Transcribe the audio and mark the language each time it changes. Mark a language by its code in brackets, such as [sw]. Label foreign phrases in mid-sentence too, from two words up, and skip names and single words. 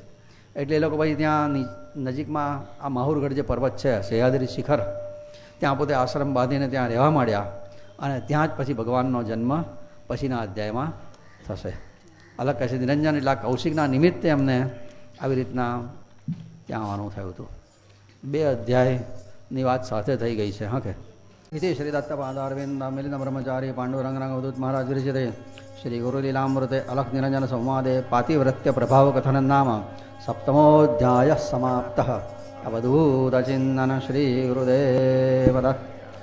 [gu] એટલે એ લોકો પછી ત્યાં નજીકમાં આ માહુરગઢ જે પર્વત છે, સહ્યાદ્રી શિખર, ત્યાં પોતે આશ્રમ બાંધીને ત્યાં રહેવા માંડ્યા. અને ત્યાં જ પછી ભગવાનનો જન્મ પછીના અધ્યાયમાં થશે. અલગ કહે છે નિરંજન એટલે કૌશિકના નિમિત્તે એમને આવી રીતના ત્યાં આવવાનું થયું હતું. 2 અધ્યાયની વાત સાથે થઈ ગઈ છે. હા કે [sa] इति श्रीदत्तपादारविन्द मिलित ब्रह्मचारी पाण्डुरंग अवधूत महाराज विरचिते श्री गुरुलीलामृते अलख निरंजन संवादे पातिव्रत्य प्रभाव कथन नाम 7मोऽध्यायः समाप्तः। अवधूत चिन्तन श्री गुरुदेव दत्त।